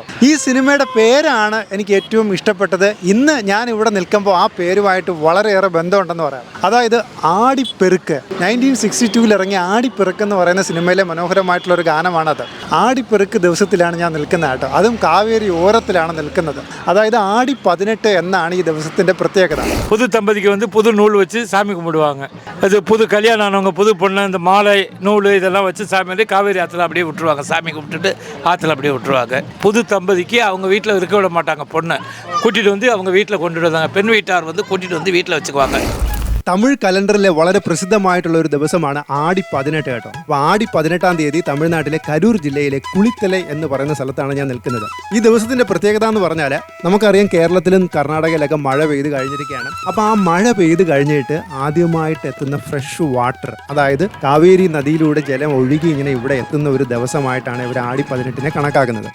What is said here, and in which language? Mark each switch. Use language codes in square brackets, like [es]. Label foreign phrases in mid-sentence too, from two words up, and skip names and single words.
[ml] ഈ സിനിമയുടെ പേരാണ് എനിക്ക് ഏറ്റവും ഇഷ്ടപ്പെട്ടത്. ഇന്ന് ഞാൻ ഇവിടെ നിൽക്കുമ്പോൾ ആ പേരുമായിട്ട് വളരെയേറെ ബന്ധമുണ്ടെന്ന് പറയാം. അതായത് ആടിപ്പെറുക്ക്. 1962 ഇറങ്ങിയ ആടിപ്പെറുക്ക് എന്ന് പറയുന്ന സിനിമയിലെ മനോഹരമായിട്ടുള്ളൊരു ഗാനമാണത്. ആടിപ്പെറുക്ക് ദിവസത്തിലാണ് ഞാൻ നിൽക്കുന്നത് കേട്ടോ. അതും കാവേരി ഓരത്തിലാണ് നിൽക്കുന്നത്. അതായത് ആടി 18 എന്നാണ് ഈ ദിവസത്തിന്റെ പ്രത്യേകത. [ta] புது தம்பதிக்கு வந்து புது நூல் வச்சு சாமி கும்பிடுவாங்க. அது புது கல்யாணம் ஆனவங்க புது பொண்ணு இந்த மாலை நூல் இதெல்லாம் வச்சு சாமி வந்து காவேரி ஆற்றுல அப்படியே விட்டுருவாங்க. சாமி கும்பிட்டுட்டு ஆற்றுல அப்படியே விட்டுருவாங்க. புது தம்பதிக்கு அவங்க வீட்டில் இருக்க விட மாட்டாங்க. பொண்ணை கூட்டிகிட்டு வந்து அவங்க வீட்டில் கொண்டு வருவாங்க. பெண் வீட்டார் வந்து கூட்டிகிட்டு வந்து வீட்டில் வச்சுக்குவாங்க. [ml] തമിഴ് കലണ്ടറിലെ വളരെ പ്രസിദ്ധമായിട്ടുള്ള ഒരു ദിവസമാണ് ആടി 18 കേട്ടോ. അപ്പോൾ ആടി 18-ാം തീയതി തമിഴ്നാട്ടിലെ കരൂർ ജില്ലയിലെ കുളിത്തലൈ എന്ന് പറയുന്ന സ്ഥലത്താണ് ഞാൻ നിൽക്കുന്നത്. ഈ ദിവസത്തിന്റെ പ്രത്യേകത എന്ന് പറഞ്ഞാൽ നമുക്കറിയാം കേരളത്തിലും കർണാടകയിലൊക്കെ മഴ പെയ്ത് കഴിഞ്ഞിരിക്കുകയാണ്. അപ്പോൾ ആ മഴ പെയ്ത് കഴിഞ്ഞിട്ട് ആദ്യമായിട്ട് എത്തുന്ന [en] fresh water, [ml] അതായത് കാവേരി നദിയിലൂടെ ജലം ഒഴുകി ഇങ്ങനെ ഇവിടെ എത്തുന്ന ഒരു ദിവസമായിട്ടാണ് ഇവർ ആടി 18-നെ കണക്കാക്കുന്നത്.